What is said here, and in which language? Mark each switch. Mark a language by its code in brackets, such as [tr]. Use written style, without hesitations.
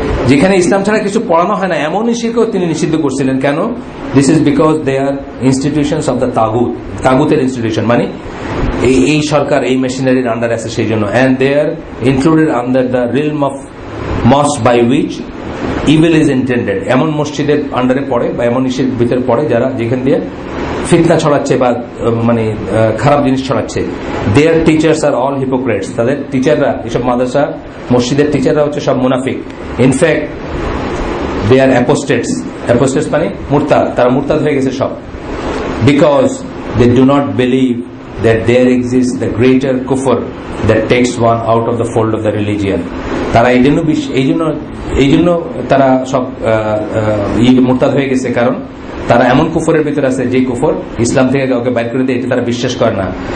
[bn] যেখানে ইসলাম ছাড়া কিছু পড়ানো হয় না এমন ইস্যুকেও তিনি নিষিদ্ধ করছিলেন। কেন? [en] This is because they are institutions of the [bn] তাগুতের ইনস্টিটিউশন, মানে এই সরকার এই মেশিনারির আন্ডার আছে সেই জন্য, [en] and they are included under the realm of mosque by which evil is intended. [bn] এমন মসজিদের আন্ডারে পড়ে বা এমন ইসের ভিতরে পড়ে যারা যেখান দিয়ে ফিতনা ছড়াচ্ছে বা মানে খারাপ জিনিস ছড়াচ্ছে। [en] Their teachers are all hypocrites. [bn] তাদের টিচাররা, এসব মাদ্রাসা মসজিদের টিচাররা হচ্ছে সব মুনাফিক। [en] In fact they are apostates. [bn] অ্যাপোস্টেটস মানে মুরতাদ, তারা মুরতাদ হয়ে গেছে সব। [en] Because they do not believe that there exists the greater kufr that takes one out of the fold of the religion. [bn] তারা এই জন্য তারা সব মুরতাদ হয়ে গেছে, কারণ তারা এমন কুফরের ভিতরে আছে যে কুফর ইসলাম থেকে কাউকে বাইর করে দেয়, এটা তারা বিশ্বাস করে না।